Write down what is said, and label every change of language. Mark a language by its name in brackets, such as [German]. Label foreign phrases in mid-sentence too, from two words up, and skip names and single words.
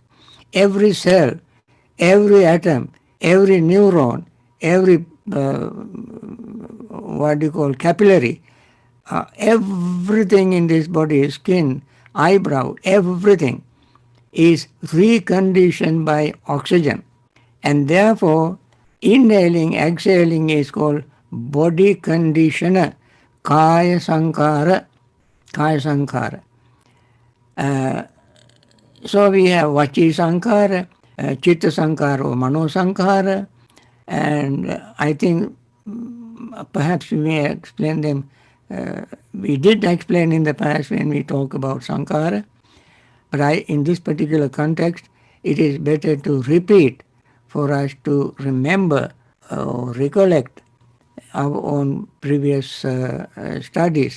[English] Every cell, every atom, every neuron, every what do you call capillary, everything in this body, skin, eyebrow, everything is reconditioned by oxygen. And therefore, inhaling, exhaling is called body conditioner, [Pali] kaya sankara. Kaya sankara. [English] So we have [Pali] vachi sankara, chitta sankara [English] or [Pali] mano sankara, [English] and I think perhaps we may explain them. We did explain in the past when we talk about sankara, but in this particular context, it is better to repeat for us to remember or recollect our own previous studies.